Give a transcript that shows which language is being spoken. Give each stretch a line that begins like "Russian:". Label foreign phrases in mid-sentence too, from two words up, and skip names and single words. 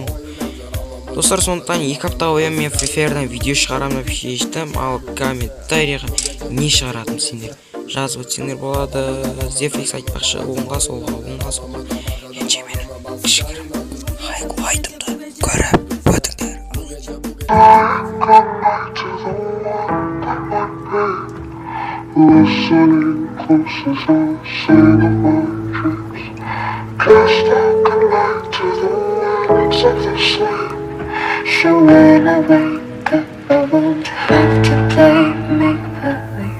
Kazakh: Достар, сондықтан 2 апта бойы мен фрифайрдан видео шығарамын деп шештім. Ал комментарийға не шығаратым сендер жазып өтсеңдер болады. Зефрикс айтпақшы, оңға солға. Енше менің Кішігірім хайку айтымды көріп өтіңдер.
English: So when I wake up, I won't have to play make-believe.